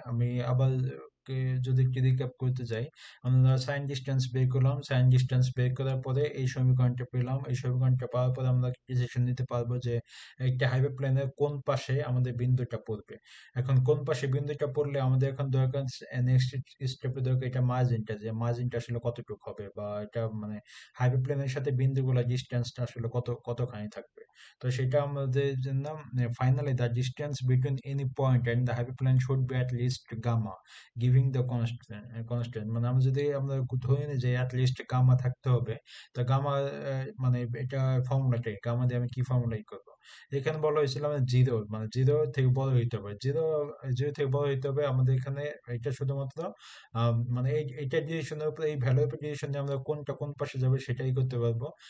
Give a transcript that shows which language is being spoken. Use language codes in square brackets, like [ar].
[bn] আমি আবার যদি একটু রিক্যাপ করতে যাই, আমরা সাইন ডিস্টেন্স বের করলাম, সাইন ডিস্টেন্স বের করার পরে এই সমীকরণটা পেলাম, এই সমীকরণটা পাওয়ার পরে আমরা ডিসিশন নিতে পারবো যে একটা হাইপারপ্লেনের কোন পাশে আমাদের বিন্দুটা পড়বে। এখন কোন পাশে বিন্দুটা পড়লে আমাদের এখন দরকার, নেক্সট স্টেপে দরকার এটা মার্জিনটা, যে মার্জিনটা আসলে কতটুকু হবে, বা এটা মানে হাইপারপ্লেনের সাথে বিন্দুগুলো ডিস্টেন্সটা আসলে কতখানি থাকবে। তো সেটা আমাদের জন্য [en] finally the distance between any point and the hyperplane should be at least gamma, giving the constant [bn] মানে আমরা ধরে নিই যে [en] at least gamma [bn] থাকতে হবে। তো gamma মানে এটা ফর্মুলাটাই, gamma দিয়ে আমি কি ফর্মুলা করব। এখানে বলা হয়েছিল আমাদের জিরো, মানে জিরো থেকে বড় হইতে হবে, জিরো থেকে বড় হইতে হবে আমাদের এখানে। এটা শুধুমাত্র মানে এইটা ডিরেকশনের উপর, এই ভ্যালুর উপর ডিরেকশন দিয়ে আমরা কোনটা কোন পাশে যাবে সেটাই করতে পারবো।